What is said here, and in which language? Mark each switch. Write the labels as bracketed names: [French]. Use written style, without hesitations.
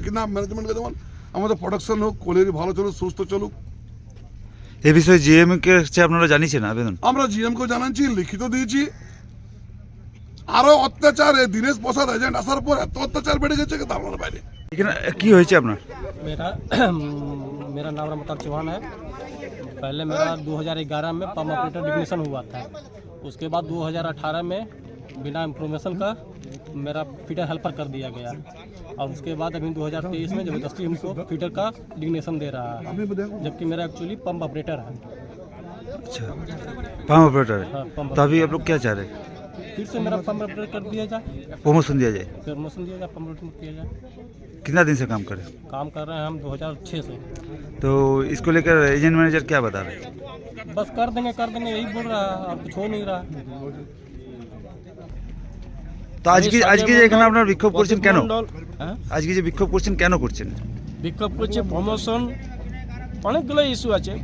[Bangla] কিনা ম্যানেজমেন্টকে যেমন আমাদের প্রোডাকশন হোক, কোয়ালিটি ভালো চলুক, সুস্থ চলুক। এ বিষয়ে জিএম কে আপনারা জানিয়েছেন আবেদন? আমরা জিএম কে জানাচ্ছি, লিখিত দিয়েছি। আরো অত্যাচার, দীনেশ প্রসাদ এজেন্ট আসার পর এত অত্যাচার বেড়ে গেছে কি ধারণার বাইরে। এখানে কি হয়েছে আপনার? [Hindi] मेरा नाम रमताब चौहान है। पहले मेरा 2011 में पंप ऑपरेटर डिग्नेशन हुआ था। उसके बाद 2018 में बिना इंफॉर्मेशन का मेरा फीटर हेल्पर कर दिया गया, और उसके बाद अभी 2023 में जबरदस्ती हमको फीटर का डिग्नेशन दे रहा है, जबकि मेरा एक्चुअली पंप ऑपरेटर है। अच्छा, पंप ऑपरेटर है। हाँ, पंप। तो अभी आप लोग क्या चाह रहे हैं? फिर से मेरा पंप ऑपरेटर कर दिया जाए, प्रमोशन दिया जाए। प्रमोशन दिया जाए, पंप ऑपरेटर किया जाए। कितना दिन से काम कर रहे हैं? काम कर रहे हैं हम 2006 से। तो इसको लेकर एजेंट मैनेजर क्या बता रहे हैं? बस कर देंगे यही बोल रहा है, और कुछ हो नहीं रहा। [Bangla] তো আজকে যে এখানে আপনারা বিক্ষোভ করছেন কেন? হ্যাঁ, আজকে যে বিক্ষোভ করছেন কেন করছেন? বিক্ষোভ করছে প্রমোশন, অনেকগুলো ইস্যু আছে।